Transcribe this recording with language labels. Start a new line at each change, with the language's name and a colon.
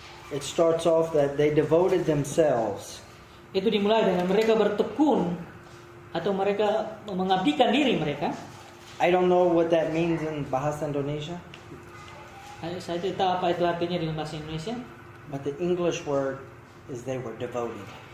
English: It starts off that they devoted themselves.
Indonesian: Itu dimulai dengan mereka bertekun atau mereka mengabdikan diri mereka.
English: I don't know what that means in Bahasa Indonesia,
Indonesian: Saya tidak tahu apa itu artinya dalam bahasa Indonesia.
English: but the English word is they were devoted.